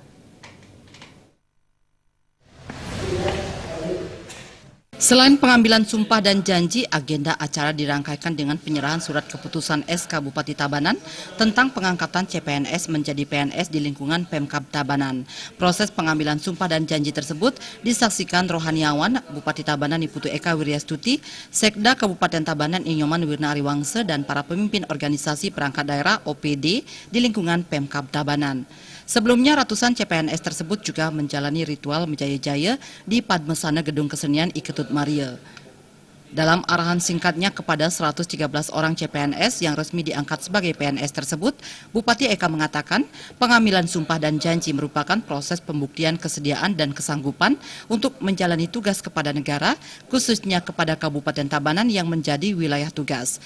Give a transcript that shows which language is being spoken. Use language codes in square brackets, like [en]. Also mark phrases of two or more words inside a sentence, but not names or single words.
[id] Selain pengambilan sumpah dan janji, agenda acara dirangkaikan dengan penyerahan surat keputusan SK Bupati Tabanan tentang pengangkatan CPNS menjadi PNS di lingkungan Pemkab Tabanan. Proses pengambilan sumpah dan janji tersebut disaksikan rohaniawan Bupati Tabanan Iputu Eka Wiryastuti, Sekda Kabupaten Tabanan Inyoman Wirna Ariwangse, dan para pemimpin organisasi perangkat daerah OPD di lingkungan Pemkab Tabanan. Sebelumnya ratusan CPNS tersebut juga menjalani ritual menjaya-jaya di Padmasana Gedung Kesenian Iketut Maria. Dalam arahan singkatnya kepada 113 orang CPNS yang resmi diangkat sebagai PNS tersebut, Bupati Eka mengatakan pengambilan sumpah dan janji merupakan proses pembuktian kesediaan dan kesanggupan untuk menjalani tugas kepada negara, khususnya kepada Kabupaten Tabanan yang menjadi wilayah tugas.